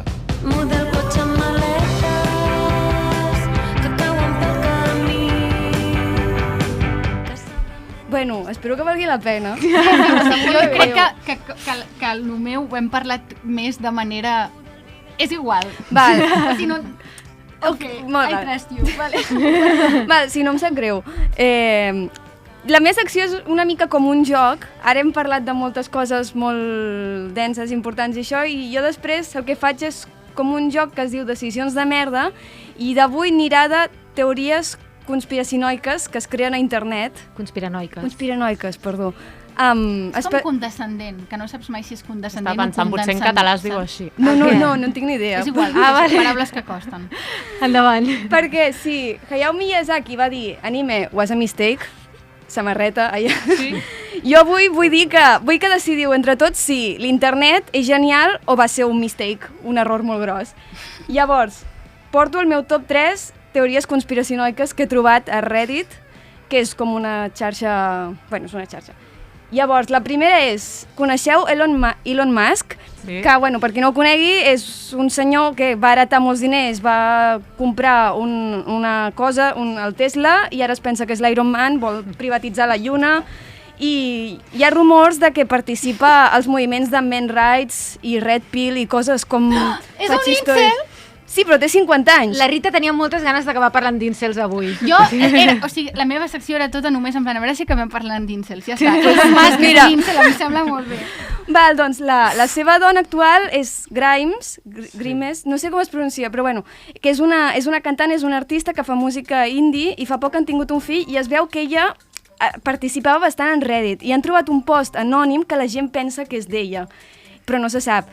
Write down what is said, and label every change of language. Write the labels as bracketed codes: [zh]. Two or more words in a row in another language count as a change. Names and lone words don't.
[ca] Model cotxe amb maletes que cauen pel camí. Bueno, espero que valgui la pena. Jo crec que el meu ho hem parlat més de manera... És igual. Val. Si no... Ok, Molt [en] I [ca] bé. [en] trust you. [ca] Vale. Val, si no em sap greu. La meva secció és una mica com un joc. Ara hem parlat de moltes coses molt denses, importants i això, i jo després el que faig és com un joc que es diu Decisions de merda, i d'avui anirà de teories conspiracinoiques que es creen a internet. Conspiranoiques, perdó. És com condescendent, que no saps mai si és condescendent Estava pensant, o potser en condescendent. català es diu així. No en tinc ni idea. És igual, vale. són paraules que costen. Endavant. Perquè sí, Hayao Miyazaki va dir [en] anime was a mistake, [ca] samarreta, allà. Sí. Jo avui vull dir que vull que decidiu entre tots si l'internet és genial o va ser un mistake, un error molt gros. Llavors, porto el meu top 3 teories conspiracinoiques que he trobat a Reddit, que és com una xarxa... Bueno, és una xarxa. Llavors, la primera és, coneixeu Elon Musk? Sí. Que, bueno, per qui no ho conegui, és un senyor que va heretar molts diners, va comprar una cosa, el Tesla, i ara es pensa que és l'Iron Man, vol privatitzar la Lluna, i hi ha rumors de que participa als moviments de [en] men's rights [ca] i Red Pill i coses com... És un incel? Sí, però té 50 anys. La Rita tenia moltes ganes d'acabar parlant d'incels avui. O sigui, la meva secció era tota només en plan, a veure si acabem parlant d'incels, ja està. Mira. Incel, a mi em sembla molt bé. Val, doncs la seva dona actual és Grimes, no sé com es pronuncia, però bueno, que és una cantant, és una artista que fa música indie i fa poc han tingut un fill i es veu que ella participava bastant en Reddit i han trobat un post anònim que la gent pensa que és d'ella, però no se sap.